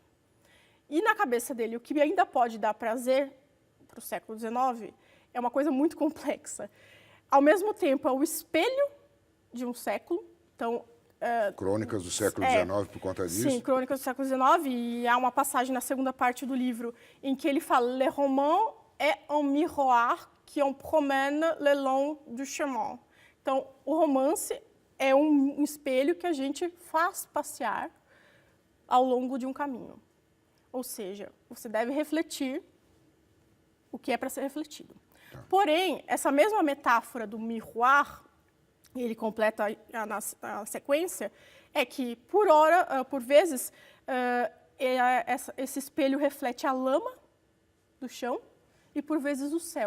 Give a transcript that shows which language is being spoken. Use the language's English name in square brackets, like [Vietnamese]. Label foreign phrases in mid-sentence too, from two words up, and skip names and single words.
[Portuguese] E na cabeça dele, o que ainda pode dar prazer para o século XIX é uma coisa muito complexa. ao mesmo tempo, é o espelho de um século. Então, Crônicas do século XIX por conta disso? Sim, Crônicas do século XIX. E há uma passagem na segunda parte do livro em que ele fala: [French] Le roman est un miroir qui en promène le long du chemin. [Portuguese] Então, o romance é um espelho que a gente faz passear ao longo de um caminho. Ou seja, você deve refletir o que é para ser refletido. Tá. Porém, essa mesma metáfora do miroir, ele completa a sequência, é que, por vezes, esse espelho reflete a lama do chão e, por vezes, o céu.